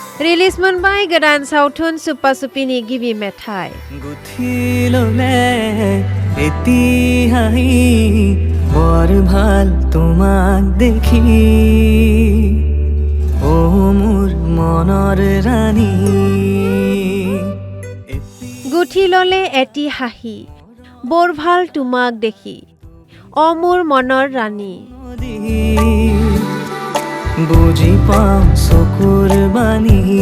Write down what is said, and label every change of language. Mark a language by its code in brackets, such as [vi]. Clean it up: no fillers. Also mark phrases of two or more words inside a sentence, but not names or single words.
[brx] रिलिज मोनबाय गोदान सावथुन सुपा सुपिनि गिबि मेथाइ [as] बर ভাল তোমাক দেখি ও মোর মনৰ ৰাণী গুঠি ললে এটি হাঁহি বৰ ভাল তোমাক দেখি অ মোৰ মনৰ ৰাণী বুজি পাম চকুৰ বাণী